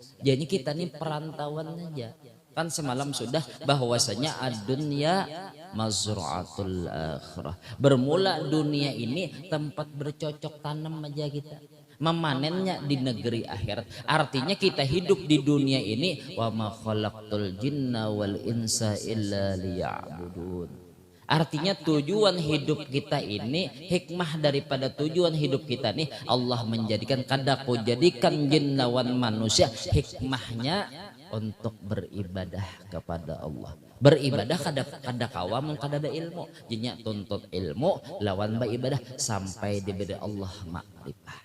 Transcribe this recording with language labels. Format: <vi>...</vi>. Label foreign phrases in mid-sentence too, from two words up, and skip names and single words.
<bjn>Jadi kita ini perantauan aja. Kan semalam sudah bahwasanya</bjn> <ar>الدنيا مزرعة الآخرة.</ar> <bjn>Bermula dunia ini tempat bercocok tanam aja kita. Memanennya di negeri akhirat. Artinya kita hidup di dunia ini</bjn> <ar>وما خلقت الجن والإنس إلا ليعبدون.</ar> <bjn>Artinya tujuan hidup kita ini hikmah daripada tujuan hidup kita nih Allah menjadikan kadaku jadikan jin lawan manusia hikmahnya untuk beribadah kepada Allah. Beribadah kada kawam kada ada ilmu. Jinya tuntut ilmu lawan beribadah sampai diberi Allah makrifah.</bjn>